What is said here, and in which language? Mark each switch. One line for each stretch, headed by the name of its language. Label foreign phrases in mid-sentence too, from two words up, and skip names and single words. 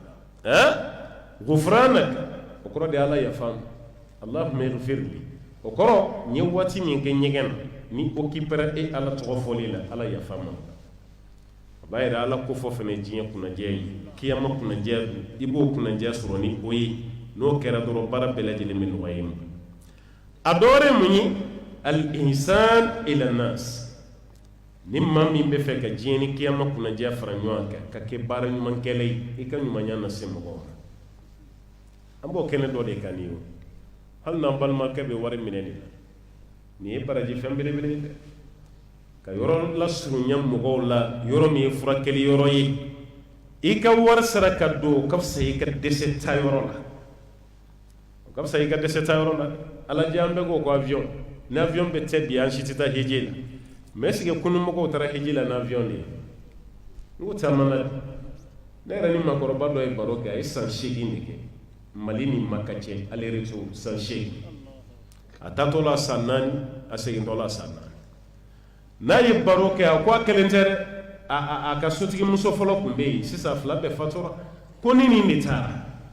Bambara: gufranaka o kɔrɔ de ala yafa
Arabic: اللهم اغفر لي
Bambara: o kɔrɔ n ye waati min kɛ ɲɛgɛn na ni occupera e ala tɔgɔ fɔli la ala yafa ma b'a yɛrɛ ala ko fɔ fɛnɛ diɲɛ kunnajɛ ye kiyama kunnajɛ i b'o kunnajɛ sɔrɔ ni o ye n'o kɛra dɔrɔn baara bɛɛ lajɛlen bɛ nɔgɔya i ma a dɔ wɛrɛ mun ye
Arabic: الإحسان إلى الناس
Bambara: ni maa min bɛ fɛ ka diɲɛ ni kiyama kunnajɛ fara ɲɔgɔn kan ka kɛ baara ɲumankɛla ye i ka ɲumanya na se mɔgɔw ma an b'o kɛnɛ dɔ de kan nin ye hali n'an balimakɛ bɛ wari minɛ de la nin ye baraji fɛn belebele ye dɛ ka yɔrɔ lasurunya mɔgɔw la yɔrɔ min ye furakɛli yɔrɔ ye i ka wari sara ka don o ka fisa i ka dɛsɛ ta yɔrɔ la o ka fisa i ka dɛsɛ ta yɔrɔ la ala jɛ an bɛɛ ko avion ni avion bɛ tɛ bi an si tɛ taa heji la
French: mais est ce que
Bambara: kununmɔgɔw taara heji la ni avion de ye n ko caman na ne yɛrɛ ni makɔrɔba dɔ ye baro kɛ a ye san 8 de kɛ mali ni maka cɛ
French: ale retour
Bambara: san 8 a taatɔ la san 4 a segintɔ la san 4 n'a ye baro kɛ a ko a kelen tɛ dɛ a ka sotigi muso fɔlɔ tun bɛ yen sisan fila bɛɛ fatura ko ni nin de taara